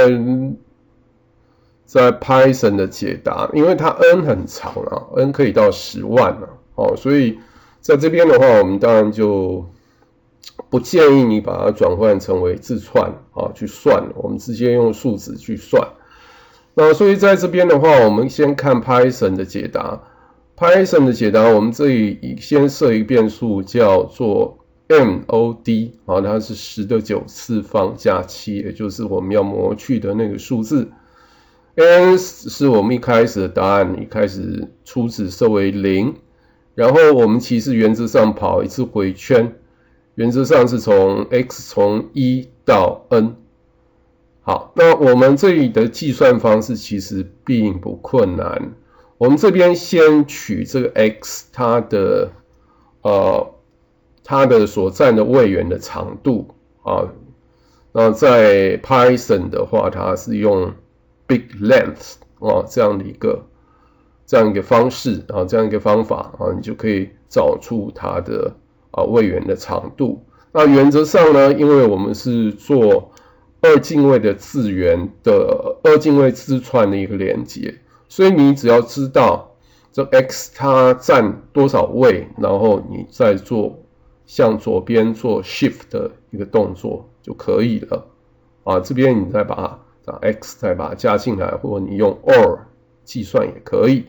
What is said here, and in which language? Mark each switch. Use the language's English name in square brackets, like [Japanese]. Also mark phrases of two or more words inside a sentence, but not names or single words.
[Chinese] 在 Python 的解答，因為它 n 很長n可以到10萬所以在這邊的話，我們當然就不建議你把它轉換成為字串去算，我們直接用數值去算。那所以在這邊的話，我們先看 Python 的解答。Python 的解答，我們這裡先設一個變數叫做 mod 它是10的9次方加7，也就是我們要模去的那個數字。n 是我們一開始的答案，一開始初值設為0，然後我們其實原則上跑一次回圈，原則上是從 x 從1到 n。好，那我們這裡的計算方式其實並不困難，我們這邊先取這個 x 它的所占的位元的長度那在 Python 的話，它是用 [English] big length [Chinese] 這樣一個方式這樣一個方法你就可以找出它的位元的長度。那原則上呢，因為我們是做二進位的字元的二進位字串的一個連接，所以你只要知道這 x 它占多少位，然後你再做向左邊做 shift 的一個動作就可以了這邊你再把x 再把它加进來，或者你用 or 計算也可以。